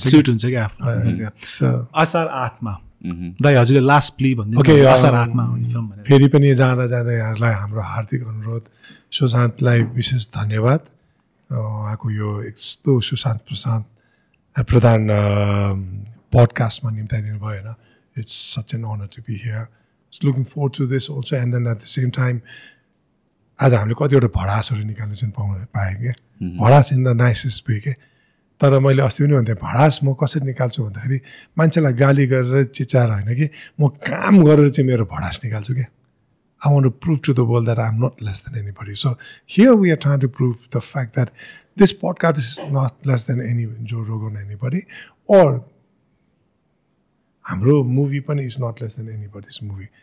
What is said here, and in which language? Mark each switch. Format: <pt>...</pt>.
<ne>Suit हुन्छ कि आफ्नो असार 8 मा दाइ हजुरले लास्ट प्ली भन्दै असार 8 मा आउने फिल्म भनेर फेरि पनि जाँदा जाँदा यहाँहरूलाई हाम्रो हार्दिक अनुरोध सुशान्तलाई विशेष धन्यवाद उहाँको यो यस्तो सुशान्त प्रधान पडकास्टमा निम्ताइदिनु भयो होइन</ne> <en>It's such an honor to be here. Just looking forward to this also. And then at the same time,</en> <ne>आज हामीले कतिवटा भडासहरू निकाल्नु चाहिँ पाएँ क्या भडास</ne> <en>in the nicest way</en> <ne>के तर मैले अस्ति पनि भन्थेँ भडास म कसरी निकाल्छु भन्दाखेरि मान्छेलाई गाली गरेर चिचाएर होइन कि म काम गरेर चाहिँ मेरो भडास निकाल्छु क्या</ne> <en>I want to prove to the world that I'm not less than anybody. So here we are trying to prove the fact that this podcast is not less than any Joe Rogan anybody, or</en> <ne>हाम्रो</ne> <en>movie</en> <ne>पनि</ne> <en>is not less than anybody's movie.</en>